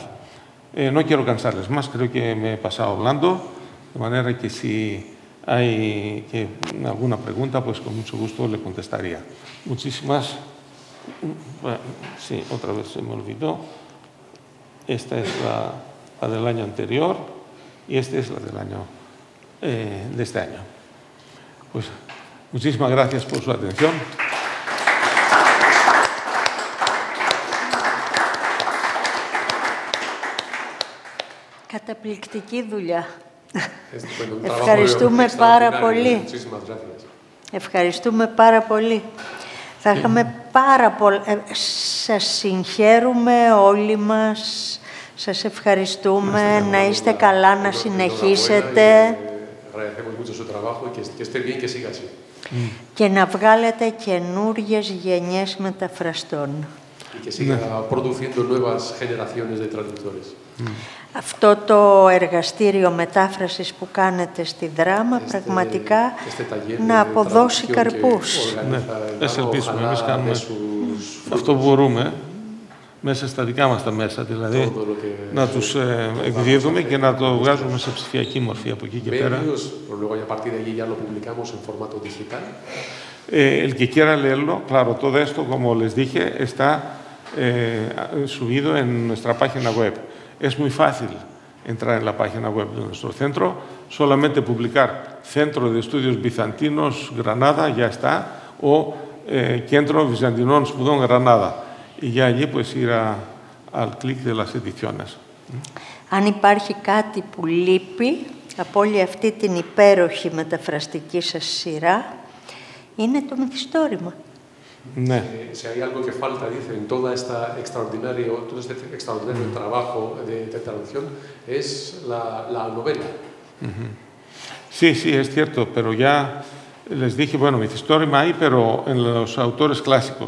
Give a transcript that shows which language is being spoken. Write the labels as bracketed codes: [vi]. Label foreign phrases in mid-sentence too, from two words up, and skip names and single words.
[es] No quiero cansarles más, creo que me he pasado hablando, de manera que si hay alguna pregunta, pues con mucho gusto le contestaría. Muchísimas... Bueno, sí, otra vez se me olvidó. Esta es la del año anterior y esta es la del año de este año. Pues muchísimas gracias por su atención. [el] Καταπληκτική δουλειά. Ευχαριστούμε πάρα πολύ. Ευχαριστούμε πάρα πολύ. Θα είχαμε πάρα πολλά... Σας συγχαίρουμε όλοι μας. Σας ευχαριστούμε. Να είστε καλά, να συνεχίσετε. Και να βγάλετε καινούριες γενιές μεταφραστών. [es] y que siga produciendo nuevas generaciones de traductores. [el] Αυτό το εργαστήριο μετάφρασης που κάνετε στη Δράμα πραγματικά να αποδώσει καρπούς. Ναι, ελπίσουμε. Εμείς κάνουμε αυτό που μπορούμε μέσα στα δικά μας τα μέσα, δηλαδή να τους εκδίδουμε και να το βγάζουμε σε ψηφιακή μορφή από εκεί και πέρα. [es] El que quiera leerlo, claro, todo esto, como les dije, está subido en nuestra página web. Es muy fácil entrar en la página web de nuestro centro, solamente publicar Centro de Estudios Bizantinos Granada, ya está, o Centro [el] Bizantinών Σπουδών [es] Granada. Y ya allí pues ir al clic de las ediciones. [el] Αν υπάρχει κάτι που λείπει από όλη αυτή την υπέροχη μεταφραστική σας σειρά, είναι το μυθιστόρημα. Ναι. [es] Si hay algo que falta, dice, en todo este extraordinario trabajo de traducción, es la novela. Sí, sí, es cierto, pero ya les dije, bueno, mυθιστόρημα hay, pero en los autores clásicos.